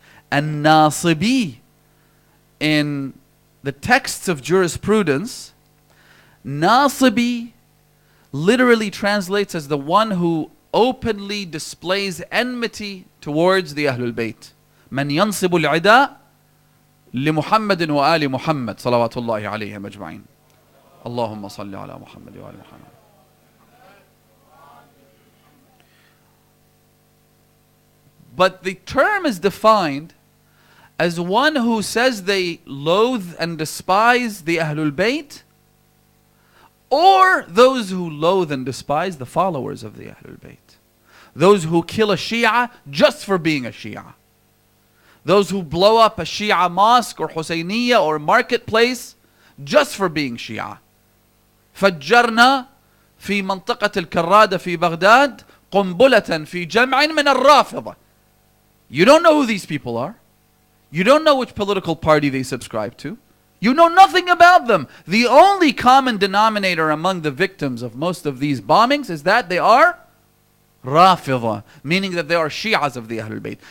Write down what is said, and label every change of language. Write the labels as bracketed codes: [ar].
[en] And Nasibi, in the texts of jurisprudence, Nasibi literally translates as the one who openly displays enmity towards the Ahlul Bayt. [ar] من ينصب العداء لمحمد وآل محمد صلوات الله عليهم أجمعين. اللهم صل على محمد وآل محمد. [en] But the term is defined as one who says they loathe and despise the Ahlul Bayt, or those who loathe and despise the followers of the Ahlul Bayt. Those who kill a Shia just for being a Shia. Those who blow up a Shia mosque or Husayniyya or marketplace just for being Shia. [ar] فجرنا في منطقة الكرادة في بغداد قنبلة في جمع من الرافضة. [en] You don't know who these people are. You don't know which political party they subscribe to. You know nothing about them. The only common denominator among the victims of most of these bombings is that they are Rafidha, meaning that they are Shi'as of the Ahlul Bayt.